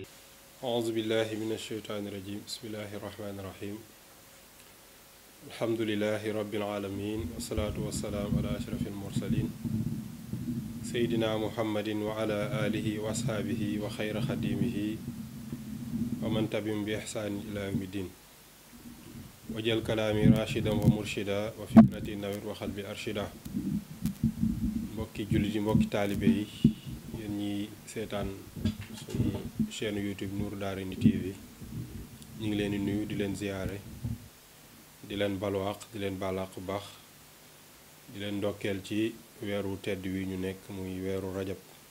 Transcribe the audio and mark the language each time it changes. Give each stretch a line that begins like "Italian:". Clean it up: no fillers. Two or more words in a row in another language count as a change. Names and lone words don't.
Arabic: أعوذ بالله من الشيطان الرجيم بسم الله الرحمن الرحيم الحمد لله رب العالمين والصلاة والسلام على أشرف المرسلين سيدنا محمد وعلى آله وأصحابه وخير خديمه ومن تبعهم بإحسان إلى يوم الدين وجل كلامي راشدا ومرشدا وفكرتي نوير وقلبي أرشدا
Wolof: mbokki jullit yi mbokki taalibe yi yéen ñi seetaan suñu chaîne YouTube Nour Daarayni TV ñu ngi leen di nuyu di leen ziyaare di leen balwaax di leen balaax bu baax di leen ndokkeel ci weeru tedd wi ñu nekk muy weeru rajab